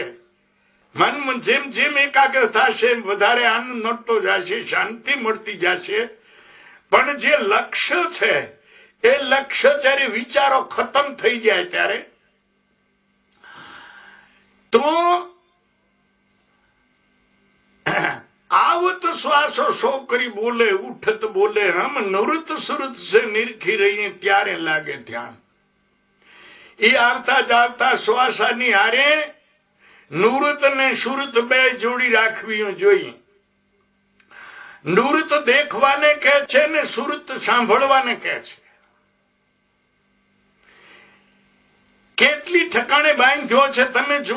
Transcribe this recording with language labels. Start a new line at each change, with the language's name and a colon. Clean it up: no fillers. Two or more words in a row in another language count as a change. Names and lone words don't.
Gujarati: મન જેમ જેમ એકાગ્ર થશે વધારે આનંદ મળતો જશે, શાંતિ મળતી જશે. પણ જે લક્ષ્ય છે એ લક્ષ્ય જયારે વિચારો ખતમ થઈ જાય ત્યારે તો
Hindi: आवत श्वासो सो करी बोले, उठत बोले हम नृत सुरत से निरखी रही, त्यारे लागे ध्यान.
Gujarati: એ આવતા જાવતા શ્વાસાની હારે નૃત ને સુરત બે જોડી રાખવી જોઈએ. નૃત દેખવાને કહે છે ને સુરત સાંભળવાને કહે છે. કેટલી ઠકાણે બાંધ્યો છે તમે જુઓ.